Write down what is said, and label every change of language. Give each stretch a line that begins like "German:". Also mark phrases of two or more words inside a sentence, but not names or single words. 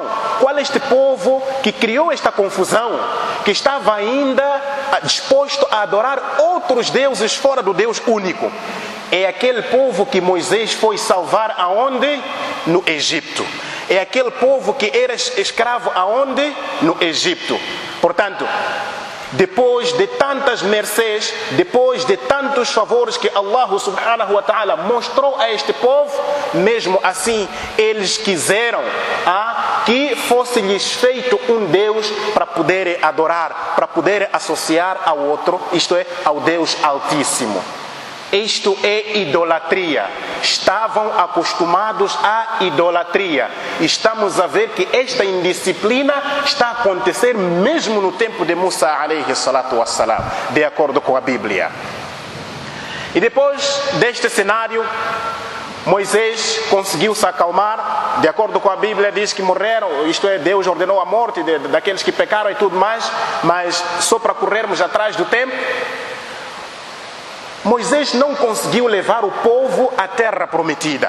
Portuguese: Qual é este povo que criou esta confusão, que estava ainda disposto a adorar outros deuses fora do Deus único? É aquele povo que Moisés foi salvar aonde? No Egito. É aquele povo que era escravo aonde? No Egito. Portanto, depois de tantas mercês, depois de tantos favores que Allah
Arabic: سبحانه وتعالى
Portuguese: mostrou a este povo, mesmo assim eles quiseram que fosse-lhes feito um Deus para poderem adorar, para poderem associar ao outro, isto é, ao Deus Altíssimo. Isto é idolatria. Estavam acostumados à idolatria. Estamos a ver que esta indisciplina está a acontecer mesmo no tempo de Musa
Arabic: عليه الصلاة والسلام,
Portuguese: de acordo com a Bíblia. E depois deste cenário, Moisés conseguiu se acalmar. De acordo com a Bíblia, diz que morreram, isto é, Deus ordenou a morte daqueles que pecaram e tudo mais, mas só para corrermos atrás do tempo, Moisés não conseguiu levar o povo à terra prometida.